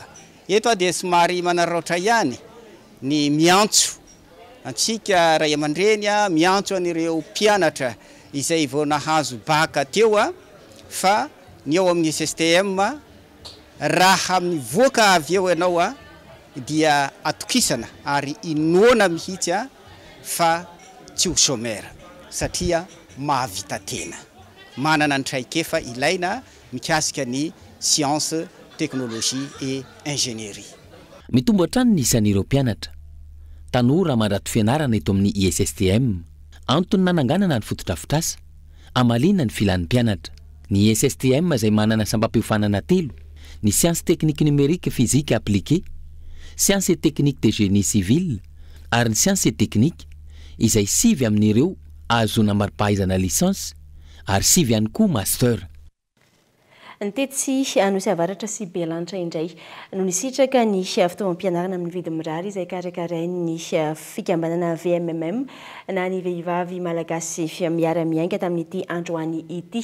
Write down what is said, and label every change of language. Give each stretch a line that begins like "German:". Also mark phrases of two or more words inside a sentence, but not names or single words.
Malagasy: Eto dia somary manararaotra ihany ny miantso antsika ray aman-dreny miantso an'ireo mpianatra izay vao nahazo baka teo fa ny ao amin'ny SSTM raha mivoaka avy eo ianao dia atokisana ary inoana mihitsy fa tsy ho chômeur satria mahavita tena. Manana ny traikefa ilaina mikasika ny
French: science, technologie et ingénierie.
Malagasy: Mitombo hatrany ny isan'ireo mpianatra. Tanora mandrato fianarana eto amin'ny ISSTM, antony nananganana ny fotodrafitrasa, amalina ny filan'ny mpianatra. Ny ISSTM izay manana sambam-piofanana telo, ny
French: sciences techniques numériques physique appliquée, sciences et techniques de génie civil,
Malagasy: ary ny
French: sciences et techniques
Malagasy: izay 5 amin'ireo azona mari-pahaizana licence ary 5 ihany koa master. Nytetsy anosy avaratra sy belanitra indray no nisitraka ny fitaovam-pianarana amin'ny vidiny mirary izay karakarain'ny fikambanana VMMM na ny vehivavy malagasy miara-miainga tamin'ity androany ity.